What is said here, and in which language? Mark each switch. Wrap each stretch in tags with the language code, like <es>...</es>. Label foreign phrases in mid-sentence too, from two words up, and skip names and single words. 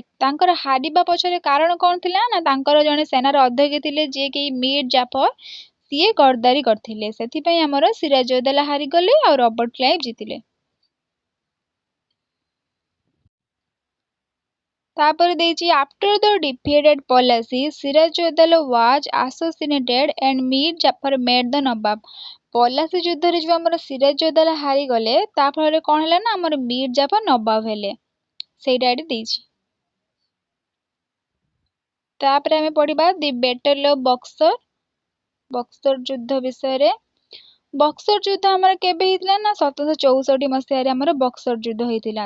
<or>ତାଙ୍କର ହାରିବା ପଛରେ କାରଣ କଣ ଥିଲା ନା ତାଙ୍କର ଜଣେ ସେନାର ଅଧ୍ୟକ୍ଷ ଥିଲେ ଯିଏ କି ମୀର ଜାଫର, ସିଏ ଗଦ୍ଦାରୀ କରିଥିଲେ। ସେଥିପାଇଁ ଆମର ସିରାଜଉଦ୍ଦୌଲା ହାରିଗଲେ ଆଉ ରବର୍ଟ କ୍ଲାଇଭ୍ ଜିତିଲେ। ତାପରେ ଦେଇଛି</or> <en>after the defeated Palasi, Sirajuddaula was assassinated and Mir Jafar made the Nawab।</en> <or>ପଲାସି ଯୁଦ୍ଧରେ ଯୋଉ ଆମର ସିରାଜଉଦ୍ଦୌଲା ହାରିଗଲେ, ତା ଫଳରେ କଣ ହେଲା ନା ଆମର ମୀର ଜାଫର ନବାବ ହେଲେ। ସେଇଟା ଏଠି ଦେଇଛି। ତାପରେ ଆମେ ପଢିବା</or> <en>the battle of Buxar.</en> <or>ବକ୍ସର ଯୁଦ୍ଧ ବିଷୟରେ। ବକ୍ସର ଯୁଦ୍ଧ ଆମର କେବେ ହେଇଥିଲା ନା 1764 ମସିହାରେ ଆମର ବକ୍ସର ଯୁଦ୍ଧ ହେଇଥିଲା।</or>